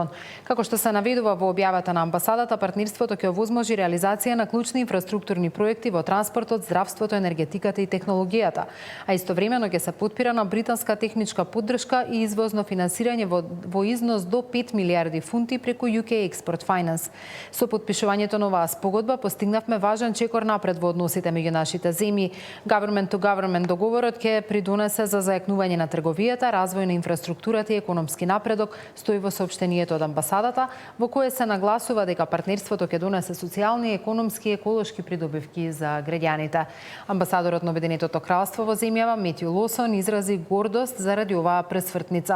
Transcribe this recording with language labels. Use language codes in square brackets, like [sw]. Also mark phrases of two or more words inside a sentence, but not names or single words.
[mk] Како што се наведува во објавата на амбасадата, партнерството ќе овозможи реализација на клучни инфраструктурни проекти во транспортот, здравството, енергетиката и технологијата, а истовремено ќе се потпира на британска техничка поддршка и извозно финансирање во износ до 5 милиарди фунти преку UK Export Finance. Со потпишувањето на оваа спогодба постигнавме важен чекор напред во односите меѓу нашите земји. [en] Government to government [mk] договорот ќе придонесе за зајакнување на трговијата, развој на инфраструктурата и економски напредок, стои во соопштението од амбасадата, во кое се нагласува дека партнерството ќе донесе социјални, економски и еколошки придобивки за граѓаните. Амбасадорот на Обединетото кралство во земјава Метју Лосон изрази гордост заради оваа пресвртница.